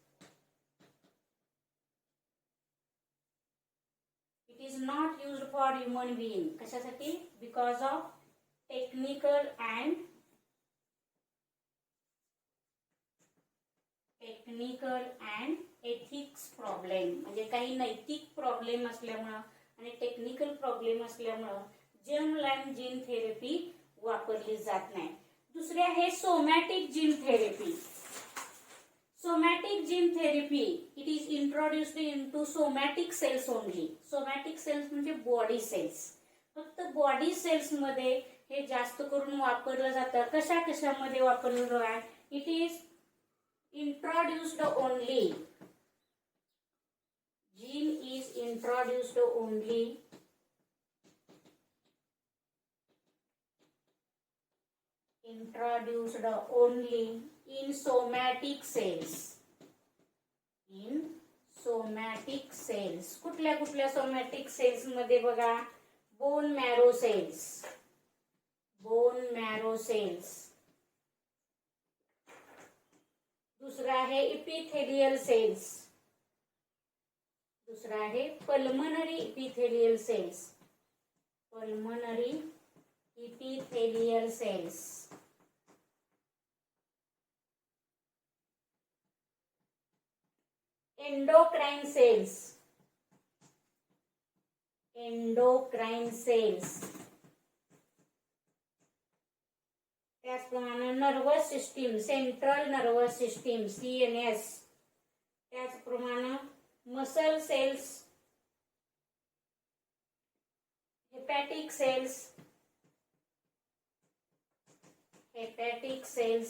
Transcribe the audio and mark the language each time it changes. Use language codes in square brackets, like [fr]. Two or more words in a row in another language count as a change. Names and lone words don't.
[en] It is not used for human being. [mr] कशासाठी? [en] Because of technical and ethics problem. [mr] म्हणजे काही नैतिक प्रॉब्लेम असल्यामुळे आणि [en] technical problem [mr] असल्यामुळे [en] germline gene therapy [mr] वापरली जात नाही. दुसरे आहे [en] somatic gene therapy. Somatic gene therapy, it is introduced into somatic cells only. Somatic cells [mr] म्हणजे [en] body cells. [mr] फक्त [en] body cells [mr] मध्ये हे जास्त करून वापरलं जातं. कशामध्ये वापरलं जातं? [en] It is introduced only. Gene is introduced only in somatic cells. In somatic cells. [mr] कुठल्या [en] somatic cells [mr] मध्ये बघा, [en] bone marrow cells. [mr] दुसरा आहे [en] epithelial cells. [mr] दुसरा आहे [en] pulmonary epithelial cells. Endocrine cells. त्याचप्रमाणे nervous system, central nervous system CNS. त्याचप्रमाणे muscle cells, hepatic cells.